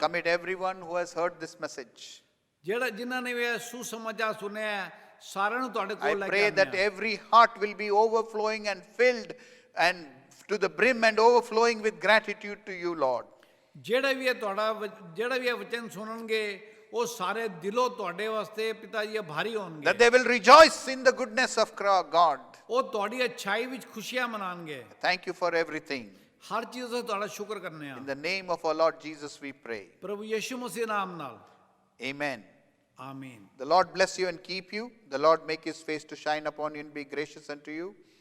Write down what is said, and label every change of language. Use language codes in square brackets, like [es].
[en] commit everyone who has heard this message. [pa] ਜਿਨ੍ਹਾਂ ਨੇ ਇਹ ਸੁਸਮਾਚਾਰ ਸੁਣਿਆ ਸਾਰਿਆਂ ਨੂੰ ਤੁਹਾਡੇ [en] I [pa] ਕੋਲ ਲੈ ਕੇ [en] pray that [pa] ਆਉਂਦੇ ਹਾਂ। [en] every heart will be overflowing and filled and to the brim and overflowing with gratitude to you, Lord. [pa] ਜਿਹੜਾ ਵੀ ਇਹ ਵਚਨ ਸੁਣਨਗੇ ਉਹ ਸਾਰੇ ਦਿਲੋਂ ਤੁਹਾਡੇ ਵਾਸਤੇ ਪਿਤਾ ਜੀ ਆਭਾਰੀ ਹੋਣਗੇ। [en] That they will rejoice in the goodness of God. [pa] ਉਹ ਤੁਹਾਡੀ ਅੱਛਾਈ ਵਿੱਚ ਖੁਸ਼ੀਆਂ ਮਨਾਉਣਗੇ। [en] Thank you for everything. [pa] ਹਰ ਚੀਜ਼ ਦਾ ਤੁਹਾਡਾ ਸ਼ੁਕਰ ਕਰਨੇ ਆ [en] In the name of our Lord Jesus we pray. [pa] ਪ੍ਰਭੂ ਯਿਸੂ ਮਸੀਹ ਨਾਮ ਨਾਲ [en] Amen. [pa] ਆਮੀਨ [en] The Lord bless you and keep you. The Lord make his face to shine upon you and be gracious unto you.